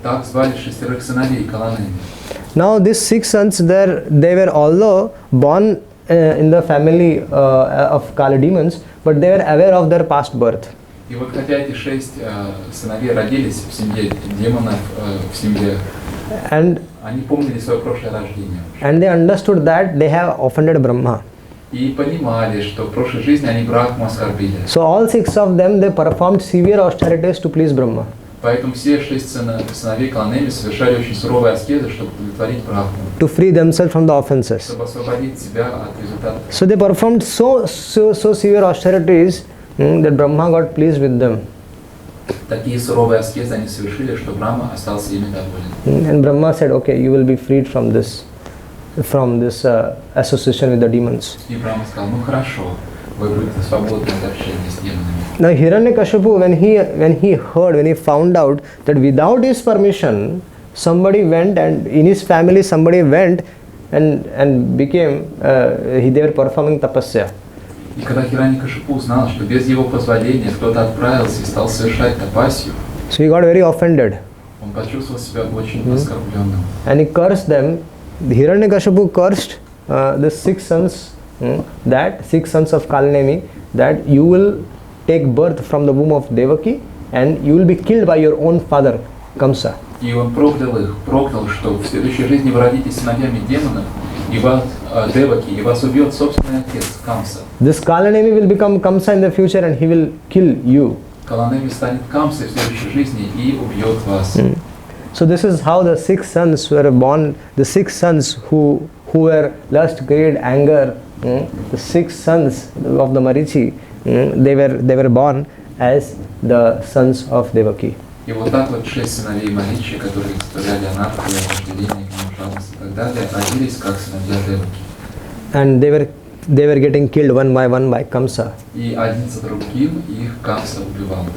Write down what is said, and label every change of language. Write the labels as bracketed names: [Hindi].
[Russian] Так звали 6 сыновей Каланеми. [English] Now these 6 sons, they were although born in the family of Kala demons, but they were aware of their past birth. [Russian] И вот хотя эти 6 сыновей родились в семье демонов, в семье, они помнили свое прошлое рождение. [English] And they understood that they have offended Brahma. [Russian] И понимали, что в прошлой жизни они Брахму оскорбили. [English] So all 6 of them, they performed severe austerities to please Brahma. [Russian] Поэтому все 6 сыновей Каланеми совершали очень суровые аскезы, чтобы удовлетворить Брахму. [English] To free themselves from the offenses. [Russian] Чтобы освободить себя от результатов. [English] So they performed so severe austerities that Brahma got pleased with them. [Russian] Такие суровые аскезы они совершили, что Брахма остался ими доволен. [English] And Brahma said, okay, you will be freed from this association with the demons. [Russian] И Брахма сказал, ну хорошо, вы будете свободны от общения с демонами. [English] Now Hiranyakashipu, when he found out that without his permission, somebody went and in his family somebody went and became, they were performing tapasya. [Russian] И когда Хираньякашипу узнал, что без его позволения кто-то отправился и стал совершать тапасию, [English] so he got very offended. [Russian] Он почувствовал себя очень оскорбленным. [English] And he cursed them. Hiranyakashipu cursed the 6 sons, that 6 sons of Kalanemi, that you will take birth from the womb of Devaki and you will be killed by your own father, Kamsa. [Russian] И он проклял, что в следующей жизни вы родитесь сыновьями демонов, и вас Деваки, и вас убьет собственный отец Камса. [English] This Kalanemi will become Kamsa in the future and he will kill you. [Russian] Каланеми станет Камсой в следующей жизни и убьет вас. [English] So this is how the 6 sons were born. The 6 sons who were lust, greed, anger. The 6 sons of the Marichi. They were born as the sons of Devaki. [Russian] И вот так вот 6 сыновей Маричи, которые составляли анархию, вожделение, жадность и так далее, родились как сыновья Деваки. [English] And they were getting killed one by Kamsa. [Russian] И один за другим их Камса убивал.